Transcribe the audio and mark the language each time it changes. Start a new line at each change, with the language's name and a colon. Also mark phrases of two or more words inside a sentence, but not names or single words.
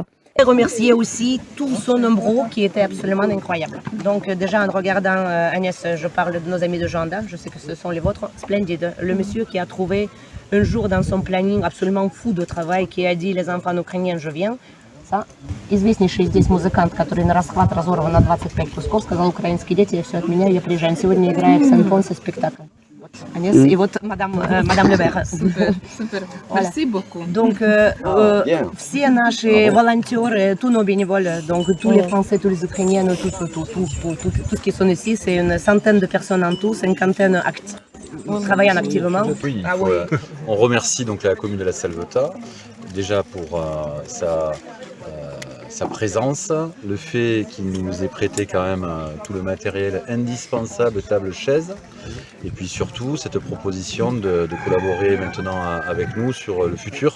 French: Et remercier aussi tout son nombre qui était absolument incroyable. Donc déjà en regardant Agnès, je parle de nos amis de Janda, je sais que ce sont les vôtres, splendide. Le monsieur qui a trouvé un jour dans son planning absolument fou de travail, qui a dit les enfants ukrainiens, je viens. Ça.
Russian: Известнейший здесь музыкант, который на расхват разорван на 25 кусков, сказал: украинские дети, я все отменяю, я приезжаю. Сегодня играю в Сан-Понсе спектакль.
French: Agnès, et votre Madame Le Maire. Супер. Merci beaucoup. Donc,
Russian: все наши волонтеры,
French: tous nos bénévoles, donc tous les Français, tous les Ukrainiens, tous qui sont ici, c'est une centaine de personnes en tout, cinquantaine travaillant activement. Oui, on remercie donc la commune de la Salvetat, déjà pour sa présence, le fait qu'il nous ait prêté quand même tout le matériel indispensable, table, chaise, et puis surtout cette proposition de collaborer maintenant avec nous sur le futur.